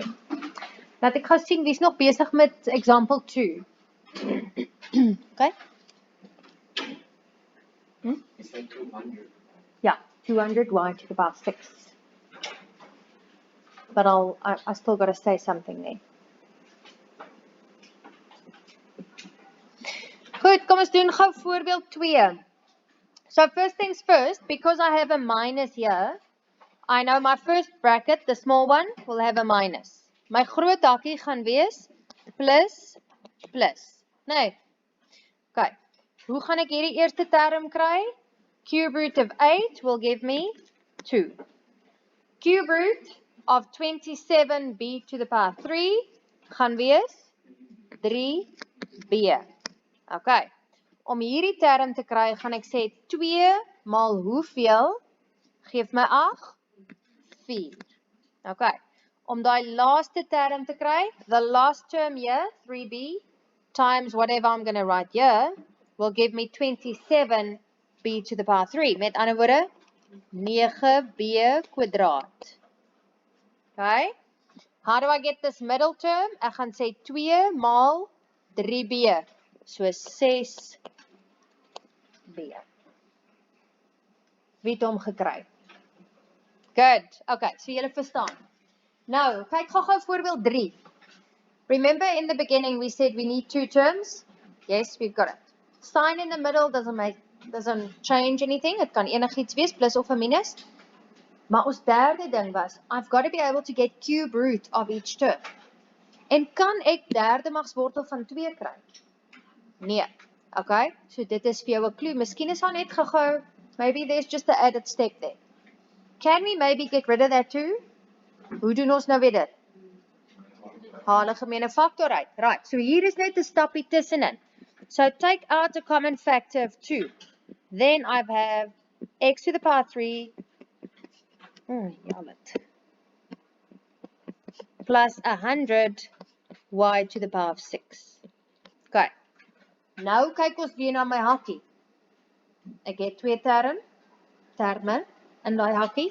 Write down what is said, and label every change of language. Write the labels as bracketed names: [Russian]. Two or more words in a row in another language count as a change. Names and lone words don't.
[Afrikaans] Laat ek gou sien, wie's nog besig met example 2? Okay? [English] Is that 200? Yeah, 200 y to the power 6. But I still got to say something there. [Afrikaans] Goed, kom ons doen gou voorbeeld 2. [English] So first things first, because I have a minus here, I know my first bracket, the small one, will have a minus. [Afrikaans] My groot hakkie gaan wees plus, plus. Nee. Okay. Hoe gaan ek hierdie eerste term kry? [English] Cube root of 8 will give me 2. Cube root of 27b to the power 3 [Afrikaans] gaan wees [English] 3b. Okay. [Afrikaans] Om hierdie term te kry, gaan ek sê 2 maal hoeveel geef my 8? 4. Okay. Om daai laaste term te kry, [English] the last term here, 3b, times whatever I'm going to write here, will give me 27b to the power 3. [Afrikaans] Met ander woorde, 9b kwadraat. Okay. [English] How do I get this middle term? [Afrikaans] Ek gaan sê 2 maal 3b. So 6b. Wie het hom gekry? Good. Okay, so julle verstaan. Nou, kyk gou voorbeeld 3. [English] Remember in the beginning we said we need two terms? Yes, we've got it. Sign in the middle doesn't change anything. [Afrikaans] It kan enigiets wees, plus of 'n minus. Maar ons derde ding was, [English] I've got to be able to get cube root of each term. [Afrikaans] En kan ek derde magswortel van 2 kry? Nee. Okay, so dit is vir jou 'n clue. Miskien is daar net gou, [English] maybe there's just an added step there. Can we maybe get rid of that too? [Afrikaans] Hoe doen ons nou weer dit? Haal 'n gemeene factor uit. Right, so hier is net 'n stappie tussenin. [English] So take out a common factor of 2. Then I have x to the power 3 plus 100 y to the power of 6. Okay. [Afrikaans] Nou kyk ons weer na my hakkie. Ek het twee terme in daai hakkie.